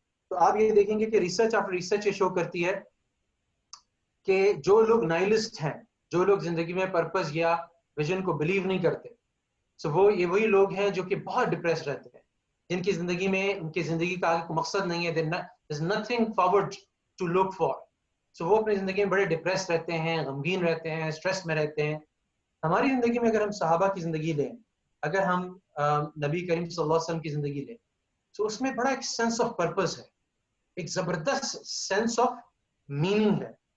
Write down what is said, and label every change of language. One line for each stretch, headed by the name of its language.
Urdu: تو آپ یہ دیکھیں گے کہ ریسرچ آفٹر ریسرچ یہ شو کرتی ہے کہ جو لوگ نائلسٹ ہیں، جو لوگ زندگی میں پرپز یا ویژن کو بلیو نہیں کرتے، وہ یہ وہی لوگ ہیں جو کہ بہت ڈپریس رہتے ہیں، جن کی زندگی میں ان کی زندگی کا آگے کوئی مقصد نہیں ہے.
English: there's nothing forward to look for.
Urdu: وہ اپنی زندگی میں بڑے ڈپریس رہتے ہیں، غمگین رہتے ہیں، اسٹریس میں رہتے ہیں. ہماری زندگی میں اگر ہم صحابہ کی زندگی لیں، اگر ہم نبی کریم صلی اللہ علیہ وسلم کی زندگی لیں، تو اس میں بڑا ایک سینس آف پرپز ہے، ایک زبردست سینس آف میننگ ہے.